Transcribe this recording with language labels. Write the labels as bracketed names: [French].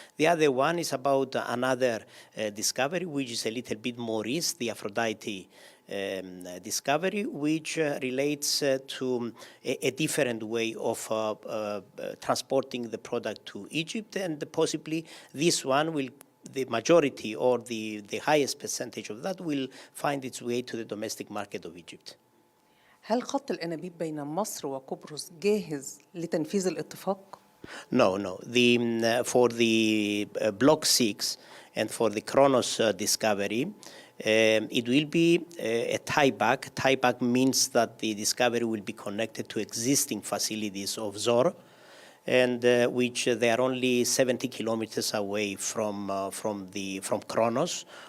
[English] The other one is about another discovery, which is a little bit more risk, the Aphrodite discovery, which relates to a different way of transporting the product to Egypt. And possibly this one will, the majority or the highest percentage of that will find its way to the domestic market of Egypt. [Arabic] هل خط الأنابيب بين مصر وقبرص جاهز لتنفيذ الاتفاق؟ [English] No. For the Block 6 and for the Kronos discovery, it will be a tieback. Tieback means that the discovery will be connected to existing facilities of ZOR, and which they are only 70 kilometers away from Kronos.